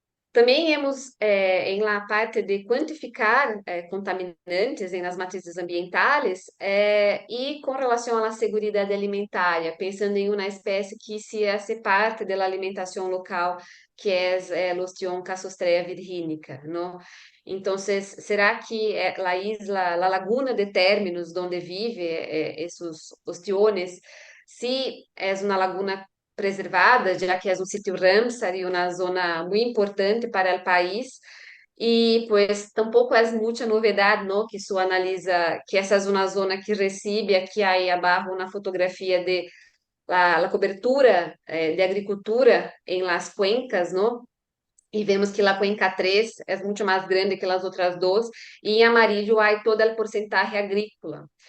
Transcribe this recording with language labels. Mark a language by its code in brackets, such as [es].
[pt] Também [es] hemos, em la [pt] parte de quantificar contaminantes nas matrizes ambientais e com relação à segurança alimentar, pensando em uma espécie que [es] se hace parte [pt] da alimentação local, [es] que es el ostión Cassiostraea virgínica, ¿no? Entonces, ¿será que la isla, la laguna de términos donde vive esos ostiones, sí es una laguna preservada, ya que es un sitio Ramsar y una zona muy importante para el país? [pt] E [es] pues [pt] tampouco é muita novidade, não, que isso analisa que essa é uma zona que recebe aqui aí abaixo na fotografia [es] de la cobertura [pt] de agricultura [es] em las cuencas, [pt] não? E vemos que [es] la cuenca [pt] 3 é muito mais grande que as outras duas, e [es] em amarillo [pt] há toda a porcentagem agrícola.